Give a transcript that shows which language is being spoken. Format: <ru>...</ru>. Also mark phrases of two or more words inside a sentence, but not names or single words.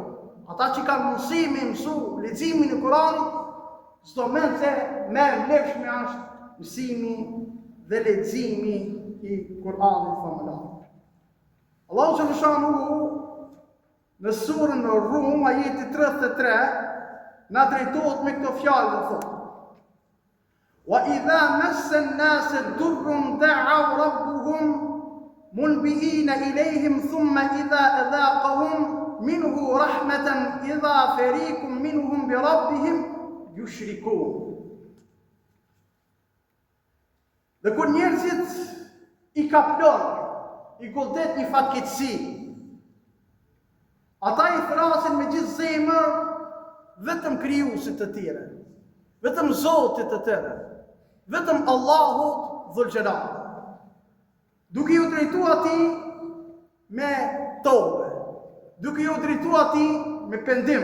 <sq>Ata që kanë mundësi me mësu leximin e Kur'anit, çdo mend se merr lefshme është mësimi dhe leximi i Kur'anit famullar. Allahu subhanahu në surën Rum, ajeti 33, na drejtohet me këto fjalë dhe thotë:</sq> <ar>وإذا مس الناس ضر دعوا ربهم منيبين إليهم ثم إذا أذاقهم منه رحمة إذا فريق منهم بربهم يشركون.</ar> <sq>Dhe kur njerëzit i kaplon, i godet një fatkeqësi, ata i thrasin me gjithë zemër vetëm krijuesit të tyre, vetëm Zotit të tyre, vetëm Allahut</sq> <ar>ذو الجلال,</ar> <sq>duke ju drejtu atij me tobe, duke ju drejtu atij me pendim.</sq>